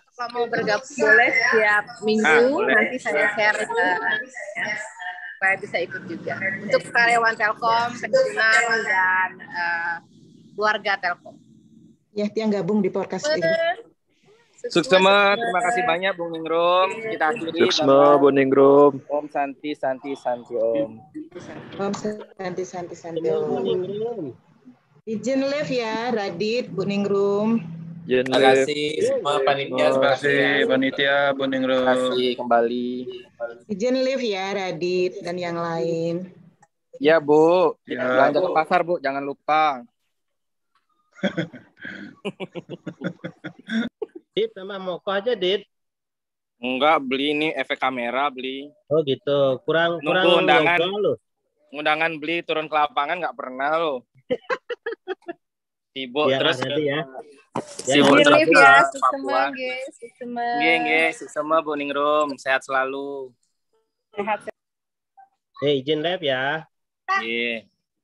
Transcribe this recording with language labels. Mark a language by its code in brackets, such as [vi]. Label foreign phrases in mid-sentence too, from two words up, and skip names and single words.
[id] Kalau mau bergabung boleh setiap minggu. Nanti saya share supaya bisa ikut juga. Untuk karyawan Telkom, pensiunan, dan keluarga Telkom. Ya, Tiang gabung di podcast ini. Suksema, terima kasih banyak Bung Ningrum. Kita akhiri. Suksema, Bung Ningrum. [sa] Om Santi, Om. Om Santi, Om. [id] Izin live ya, Radit, Bu Ningrum. Terima kasih semua panitia. Terima kasih panitia, Bu Ningrum. Terima kasih kembali. Izin live ya, Radit dan yang lain. Ya, Bu. Ya. Belanja ke pasar, Bu. Jangan lupa. Dit, sama Moko aja, Dit. Enggak, beli ini efek kamera, beli. Oh gitu. Kurang Nunggu undangan. yoga lo. Undangan beli turun ke lapangan nggak pernah lo. Sibuk Ya, terus. nanti ya. Sibuk Nggih, terus Liv ke ya, Papua. sukses nggih, sukses. Nggih, sukses Bu Ningrum. Sehat selalu. Sehat. Izin live ya. Nggih.